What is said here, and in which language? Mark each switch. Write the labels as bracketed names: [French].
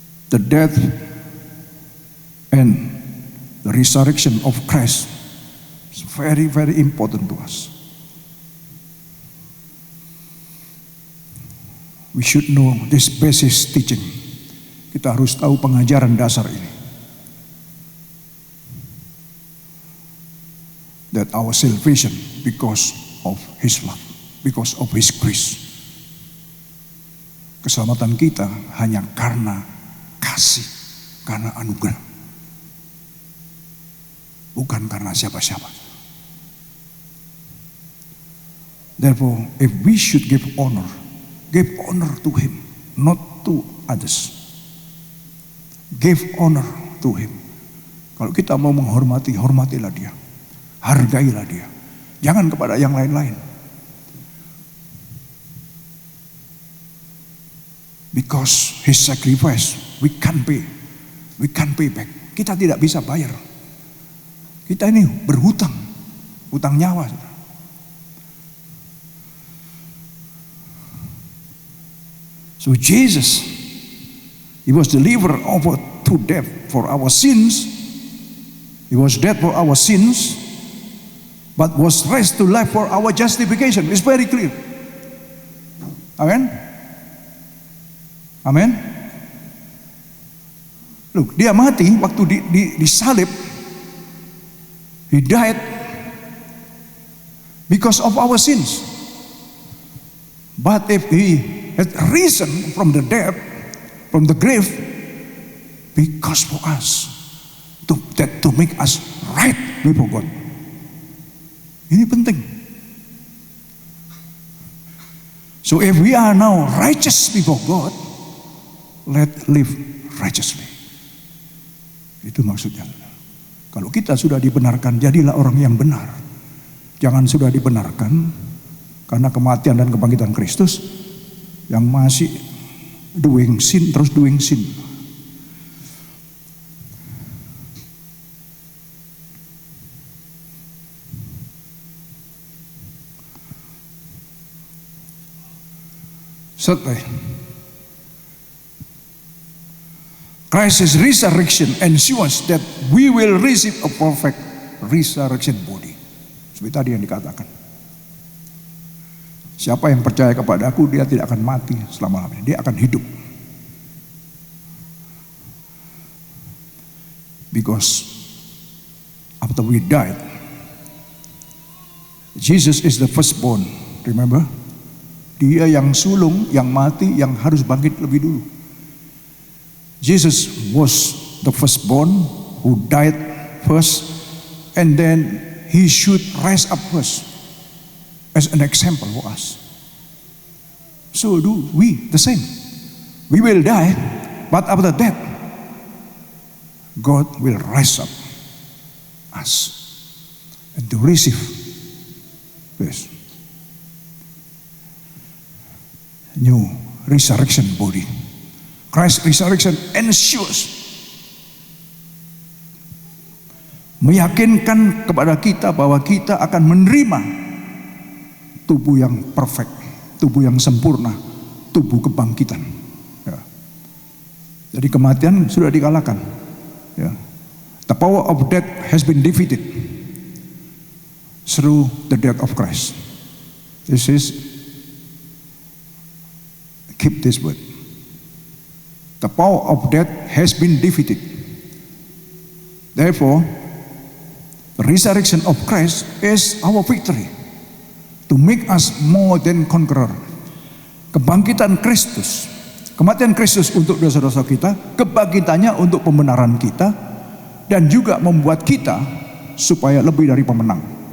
[English] The death and the resurrection of Christ is very, very important to us. We should know this basis teaching. [Indonesian] Kita harus tahu pengajaran dasar ini. [English] That our salvation because of His love, because of His grace. [Indonesian] Keselamatan kita hanya karena kasih, karena anugerah. Bukan karena siapa-siapa. [English] Therefore, if we should give honor to Him, not to others. Give honor to Him. [Indonesian] Kalau kita mau menghormati, hormatilah Dia. Hargailah Dia. Jangan kepada yang lain-lain. [English] Because His sacrifice, we can't pay back. [Indonesian] Kita tidak bisa bayar. Kita ini berhutang, hutang nyawa. [English] So Jesus, He was delivered over to death for our sins. He was dead for our sins, but was raised to life for our justification. It's very clear. Amen. Amen. [Indonesian] Look, dia mati waktu disalib. [English] He died because of our sins. But if He had risen from the dead, from the grave, because for us, to make us right before God. [Indonesian] Ini penting. [English] So if we are now righteous before God, let's live righteously. [Indonesian] Itu maksudnya. Kalau kita sudah dibenarkan, jadilah orang yang benar. Jangan sudah dibenarkan karena kematian dan kebangkitan Kristus, yang masih [English] doing sin, [Indonesian] terus doing sin. [English] Thirdly, Christ's resurrection ensures that we will receive a perfect resurrection body. [Indonesian] Seperti tadi yang dikatakan. Siapa yang percaya kepada Aku, dia tidak akan mati selama-lamanya. Dia akan hidup. [English] Because after we died, Jesus is the firstborn. Remember? [Indonesian] Dia yang sulung, yang mati, yang harus bangkit lebih dulu. [English] Jesus was the firstborn who died first, and then He should rise up first as an example for us. So do we the same. We will die, but after that, God will rise up us and to receive this new resurrection body. Christ's resurrection ensures, [Indonesian] meyakinkan kepada kita bahwa kita akan menerima tubuh yang perfect, tubuh yang sempurna, tubuh kebangkitan. Ya. Jadi kematian sudah dikalahkan. Ya. [English] The power of death has been defeated through the death of Christ. This is, keep this word. The power of death has been defeated. Therefore, the resurrection of Christ is our victory to make us more than conqueror. [Indonesian] Kebangkitan Kristus, kematian Kristus untuk dosa-dosa kita, kebangkitannya untuk pembenaran kita, dan juga membuat kita supaya lebih dari pemenang.